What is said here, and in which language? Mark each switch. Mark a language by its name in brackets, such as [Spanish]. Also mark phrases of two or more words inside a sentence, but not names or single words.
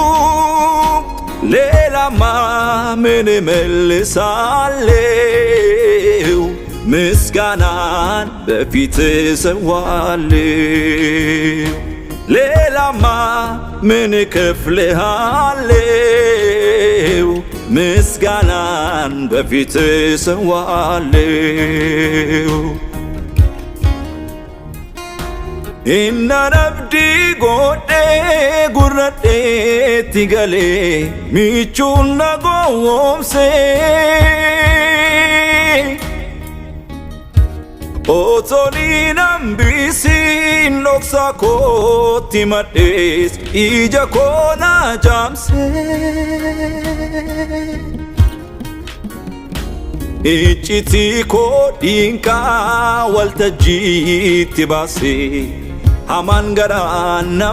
[Amharic] ሌላማ ምን እመልሳለሁ ምስጋናን በፊትህ እሰዋለሁ ሌላማ ምን እከፍልሃለሁ ምስጋናን በፊትህ [Oromo] እሰዋለሁ innanabdi godhe gurradheetti galee michuun na gowwoomse otoliin hambisiin dhoksa kootti madhees ija koo na jaamse iccitii koo diinqaa waltajjiitti baase hamaan garaa